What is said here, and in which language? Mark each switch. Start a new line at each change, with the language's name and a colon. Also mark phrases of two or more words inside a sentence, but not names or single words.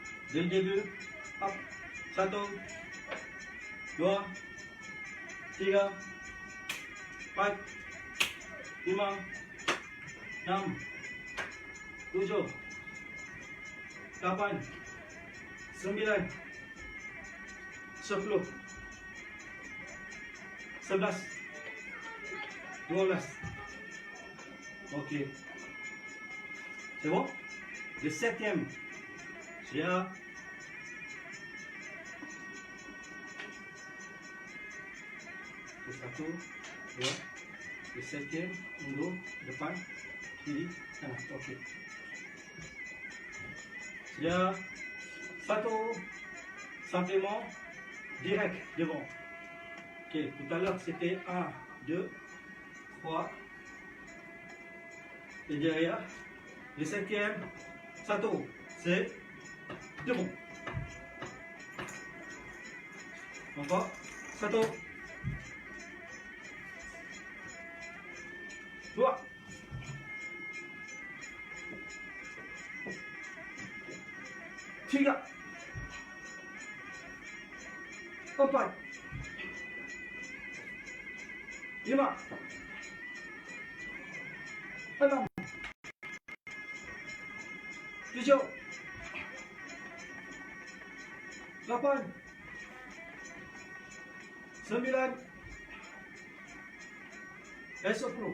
French: Dès le début, hop, 1, 2, 3, 4, 5, 6, 7, 8, 9, 10, 11, 12. Ok. C'est bon? Le septième. J'ai un. Le
Malay: satu, dua.
French: Le septième,
Malay: mundur, depan, kiri, kanan. Ok. Sudah. Satu.
French: Simplement, direct, devant. Ok. Tout à l'heure, c'était 1, 2, 3. Et derrière, le septième, satu, c'est devant. Encore,
Malay: satu, dua, tiga, empat, lima, enam, tujuh, 8, 9,
French: et 10.